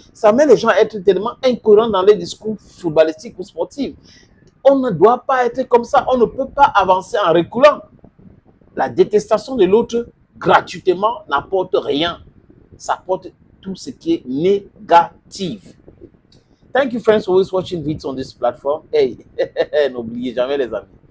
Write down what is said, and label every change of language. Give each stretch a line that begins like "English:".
French: Ça amène les gens à être tellement incohérents dans leur discours footballistique ou sportif. On ne doit pas être comme ça. On ne peut pas avancer en reculant. La détestation de l'autre gratuitement n'apporte rien. Ça apporte tout ce qui est négatif.
English: Thank you friends for always watching videos on this platform.
French: Hey, n'oubliez jamais les amis.